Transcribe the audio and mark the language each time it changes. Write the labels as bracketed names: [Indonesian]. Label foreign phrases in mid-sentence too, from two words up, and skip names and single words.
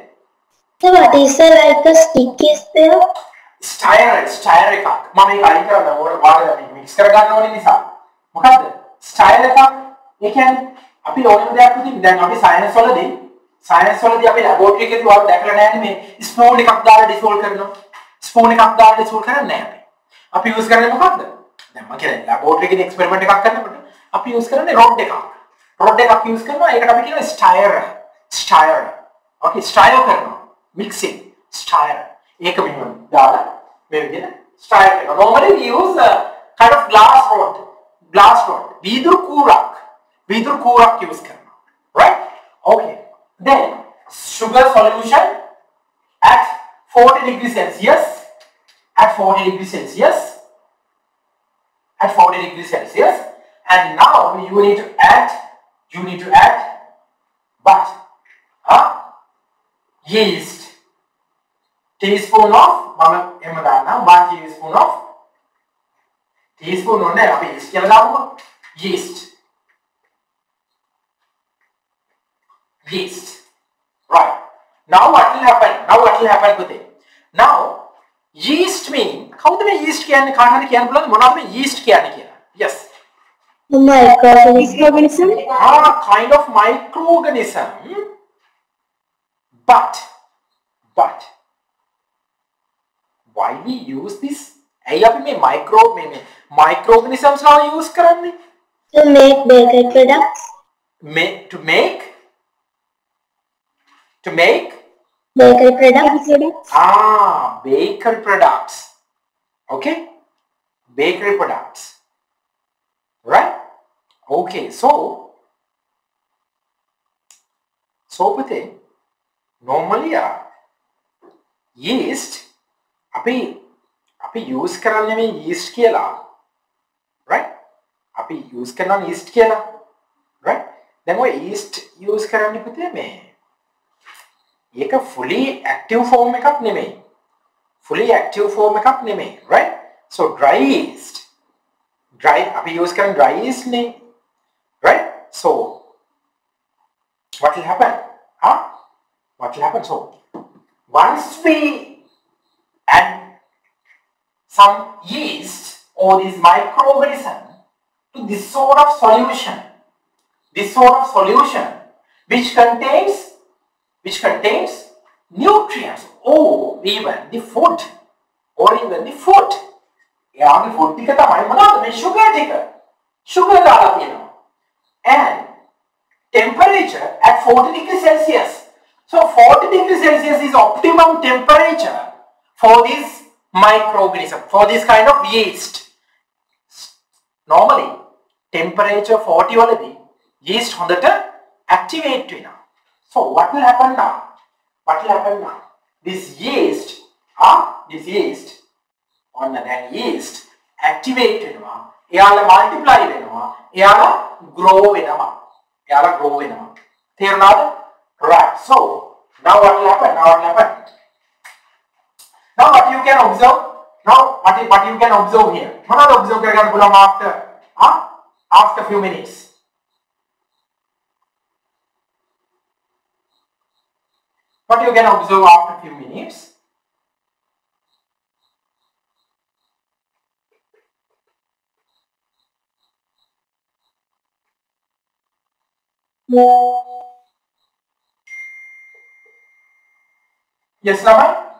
[English] So what is like a stick is there? [Sinhala] Stir එකක්. මම මේක අයින් කරන්න ඕන වාරය මික්ස් කරගන්න ඕනේ නිසා. මොකද්ද? ස්ටයර් එකක්. ඒ කියන්නේ අපි ඕනම දෙයක් පුතින් දැන් අපි සයන්ස් වලදී අපි ලැබොරටරි එකේදී ඔයාලා දැකලා නැහැ මේ ස්පූන් එකක් දාලා ඩිසෝල්ව් කරනවා. ස්පූන් එකක් දාලා ඩිසෝල්ව් කරන්නේ නැහැ අපි. අපි යූස් කරන්නේ මොකද්ද? දැන් මම කියන්නේ ලැබොරටරි එකේදී එක්ස්පෙරිමන්ට් එකක් කරනකොට අපි යූස් කරන්නේ රොඩ් එකක්. රොඩ් එකක් යූස් කරනවා. ඒකට අපි කියනවා ස්ටයර්. Okay, ස්ටයර් කරනවා. [English] Mixing, stir. [Sinhala] ඒක මෙහෙම දාලා මේ විදිහට stir කරනවා. [English] Normally we use a kind of glass rod. [Sinhala] වීදුරු කූරක් use කරනවා. [English] Right? Okay. Then sugar solution at 40 degrees Celsius. At 40 degrees Celsius. And now you need to add what? Yeast. Teaspoon of [Sinhala] mama එහෙම දාන්න 1 teaspoon ඕනේ අපි yeast කියලා දාමුකෝ. [English] Yeast. Right. Now what will happen with it? Now yeast mean කවුද මේ yeast කියන්නේ කාට හරි කියන්න පුළුවන්ද මොනවද මේ yeast කියන්නේ කියලා? Yes. Microorganism. Kind of microorganism. But why we use this? [Sinhala] ඇයි අපි මේ microorganisms ලා use කරන්නේ? [English] To make bakery products. To make bakery products. Bakery products. Okay, bakery products. Right? Okay, so Putri, normally yeast [Sinhala] අපි use කරන්නේ මේ yeast කියලා, [English] right? [Sinhala] අපි use කරනවා yeast කියලා, right? දැන් ඔය yeast use කරන්නේ පුතේ මේ ඒක [English] fully active form [Sinhala] එකක් නෙමෙයි, [English] right? So dry yeast [Sinhala] අපි use කරන [English] dry yeast නේ, right? So what will happen? So once we add some yeast or this microorganism to this sort of solution which contains nutrients or even the food [Sinhala] එයාගේ food ටික තමයි මොනවද මේ sugar දාලා තියෙනවා [English] and temperature at 40 degrees Celsius. So 40 degrees Celsius is optimum temperature for this microorganism, for this kind of yeast. [Sinhala] Normally temperature 40 වලදී yeast හොඳට activate වෙනවා. [English] So what will happen now? This yeast on the yeast activate වෙනවා. [Sinhala] එයාලා multiply වෙනවා. එයාලා grow වෙනවා. තේරුණාද? [English] Right. So now what will happen? Now what you can observe? What you can observe here? [Sinhala] මොනවද observe කරගන්න පුළුවන් [English] after few minutes? What you can observe after few minutes? Yes, Lama?